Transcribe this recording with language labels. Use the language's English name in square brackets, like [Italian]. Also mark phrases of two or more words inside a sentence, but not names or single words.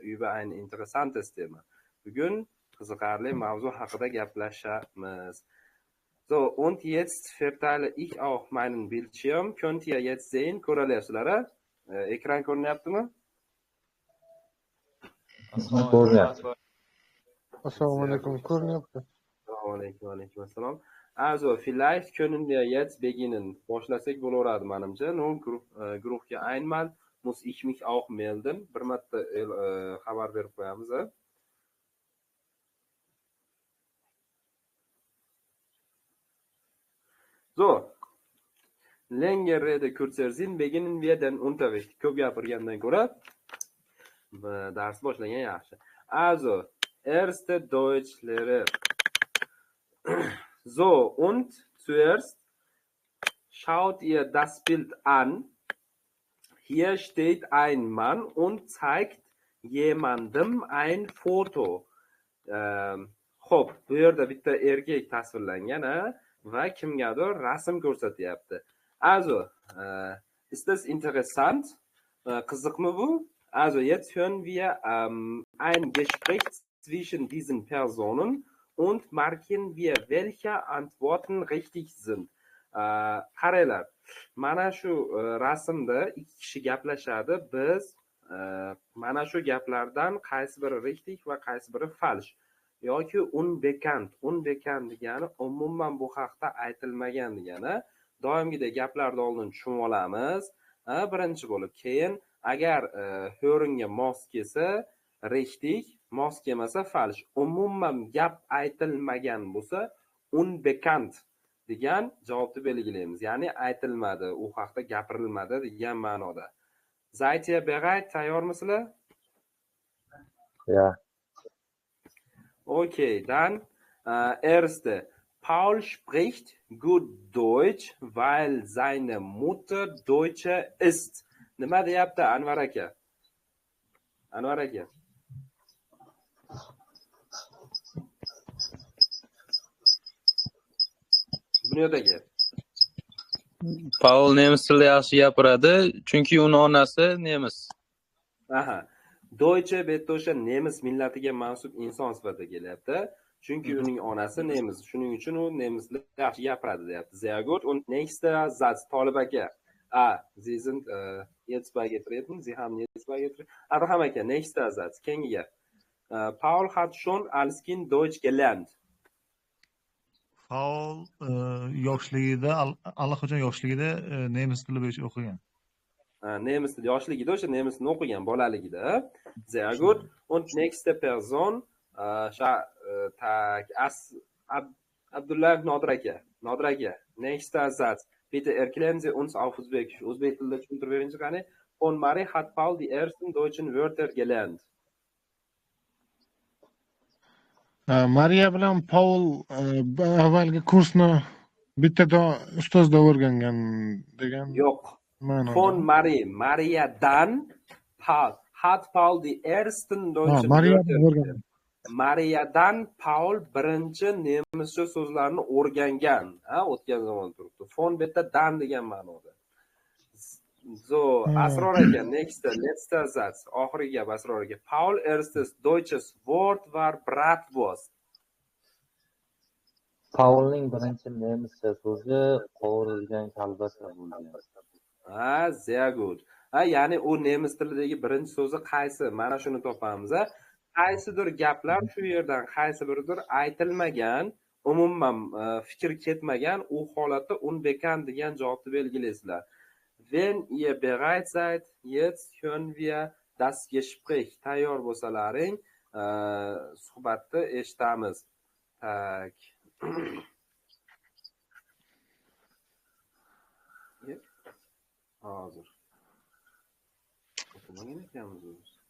[German] über ein interessantes Thema. [Uzbek] Bugun qiziqarli mavzu haqida gaplashamiz. [German] So, und jetzt verteile ich auch meinen Bildschirm. Könnt ihr jetzt sehen? [Uzbek] Ko'ralyapsizlar? Ekran ko'rinyaptimi? Assalomu alaykum. Ko'rinyapti. Assalomu alaykum, alaykum assalom. [German] Also, vielleicht können wir jetzt beginnen. [Uzbek] Boshlasak bo'laveradi menimcha. [German] Nun, guruhga einmal muss ich mich auch melden. [Uzbek] Bir marta xabar berib qo'yamiz. [German] So, längere Rede, kurzer Sinn, beginnen wir den Unterricht. [Uzbek] Ko'p gapirgandan ko'ra dars boshlagan yaxshi. [German] Also, erste Deutschlehrer. So, und zuerst schaut ihr das Bild an. Hier steht ein Mann und zeigt jemandem ein Foto. [Uzbek] Xo'p, bu yerda bitta erkak tasvirlangan va kimgadir rasm ko'rsatyapti. [German] Also, ist das interessant? [Uzbek] Qiziqmi bu? [German] Also, jetzt hören wir ein Gespräch zwischen diesen Personen und markieren wir, welche Antworten richtig sind. [Uzbek] Qaranglar, mana shu rasmda ikki kishi gaplashadi. Biz mana shu gaplardan qaysi biri richtig va qaysi biri falsch yoki unbekannt. Unbekannt degani umuman bu haqda aytilmagan degani. Doimgidek gaplarni oldin tushunib olamiz. Birinchi bo'lib, keyin agar o'ringa mos kelsa richtig, mos kelmasa falsch. Umuman gap aytilmagan bo'lsa unbekannt degan javobni belgilaymiz. Ya'ni aytilmadi, u haqda gapirilmadi degan ma'noda. [German] Seid ihr bereit? Tayyormisizlar? Ja. Okay, dann erste. Paul spricht gut Deutsch, weil seine Mutter Deutsche ist. [Uzbek] Nima deyapti Anvar aka? Anvar aka. Bunyodagi. Paul nemis tilida yaxshi gapiradi, chunki uning onasi nemis. Aha. Deutsche betda o'sha nemis millatiga mansub inson sifatida kelyapti. Chunki uning onasi nemis. Shuning uchun u nemislar yaxshi gapiradi deyapti. [German] Sehr gut. Und nächster Satz, Tolib aka. Sie sind jetzt beigetreten. Sie haben jetzt beigetreten. Abraham aka, nächster Satz. [Uzbek] Keyingi. [German] Paul hat schon als Kind Deutsch gelernt. [Uzbek] Paul yoshligida allaqachon yoshligida nemis tili bo'yicha o'qigan. Nemis tili yoshligida o'sha nemisni o'qigan bolaligida. [German] Sehr gut. Und nächste Person Abdullah Nodir aka. Nodir aka. Nächster Satz. Bitte erklären Sie uns auf Uzbekisch. [Uzbek] O'zbek tilida tushuntirib beringiz qani. [German] Von Marie hat Paul die ersten deutschen Wörter gelernt. [Uzbek] Mariya bilan Paul avvalgi kursni bittada ustozda o'rgangan degan. Yo'q. Von Marie. Mariyadan Paul. [German] Hat Paul die ersten deutschen Wörter gelernt. [Uzbek] Mariyadan Paul birinchi nemischa so'zlarni o'rgangan. O'tgan zamon turibdi. Von betta dan degan ma'noda. [German] So, Asror aka, letzter Satz. [Uzbek] Oxirgi gap Asror aka. [German] Paul erstes deutsches Wort war Bratwurst. [Uzbek] Paulning birinchi nemischa so'zi qovurilgan kolbasa bo'lgan. [German] Sehr gut. [Uzbek] Ya'ni u nemis tilidagi birinchi so'zi qaysi? Mana shuni topamiz. Qaysidir gaplar shu yerdan qaysi biridir aytilmagan, umuman fikr ketmagan, u holatda unbekannt degan javobni belgilaysizlar. [German] Wenn ihr bereit seid, jetzt hören wir das Gespräch. [Uzbek] Tayyor bo'lsalaring, suhbatni eshitamiz. Tak. Hozir. O'qimagan ekanmiz o'zi.